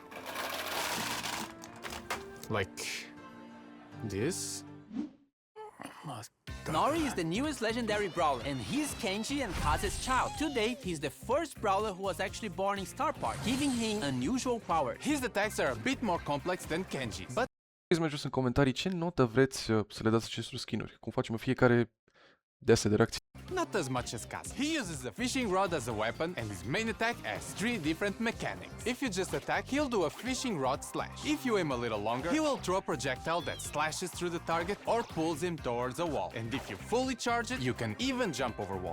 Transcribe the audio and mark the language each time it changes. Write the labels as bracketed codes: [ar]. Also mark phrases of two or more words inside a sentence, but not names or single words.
[en] Like this? Nori is the newest legendary brawler, and he's Kenji and Kaz's child. To date, he's the first brawler who was actually born in Star Park, giving him unusual powers. His attacks are a bit more complex than Kenji's, but [ro] Mai jos în comentarii ce notă vreți să le dați acestor skin-uri, cum facem în fiecare dese de reacție. [en] not as much as Kaz. He uses the fishing rod as a weapon, and his main attack has 3 different mechanics. If you just attack, he'll do a fishing rod slash. If you aim a little longer, he will throw a projectile that slashes through the target or pulls him towards a wall. And if you fully charge it, you can even jump over walls.